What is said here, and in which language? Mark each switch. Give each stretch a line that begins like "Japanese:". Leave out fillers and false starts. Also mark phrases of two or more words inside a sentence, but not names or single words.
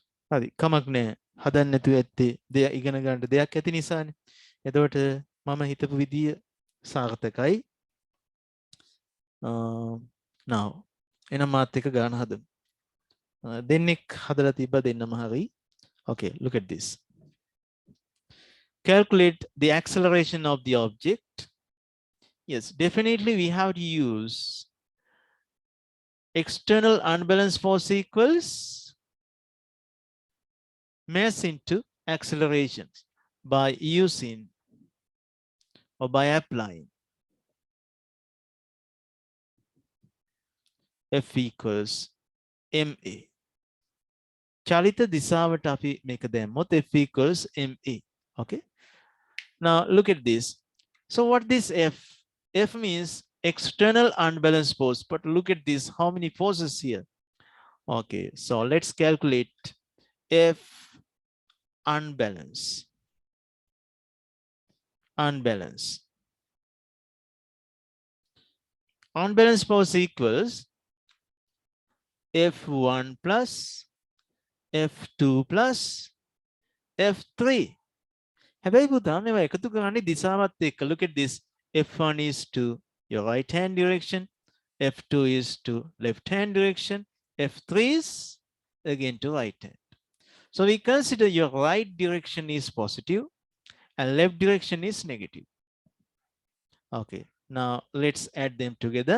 Sinhala: හරි කමක් නෑ හදන්න නැතුව ඇත්තේ දෙය ඉගෙන ගන්න දෙයක් ඇති නිසානේ. එතකොට මම හිතපු විදිය සාර්ථකයි. now එහෙනම් මාත් එක ගාන හදමු. දෙන්නෙක් හදලා තිබ්බ දෙන්නම හරි.
English: Okay, look at this. Calculate the acceleration of the object. Yes, definitely we have to use external unbalanced force equals mass into acceleration by using or by applying F equals ma.
Sinhala: චලිත දිශාවට අපි මේක දැම්මොත්
English: F equals ma. Okay. Now look at this. So what this F? F means external unbalanced force. But look at this. How many forces here? Okay. So let's calculate F unbalance. Unbalance. Unbalanced force equals F1 plus F2 plus F3.
Sinhala: හැබැයි පුතා මේවා එකතු කරන්නේ දිශාවත් එක්ක.
English: Look at this. F1 is to your right hand direction. F2 is to left hand direction. F3 is again to right hand. So we consider your right direction is positive and left direction is negative. Okay, now let's add them together.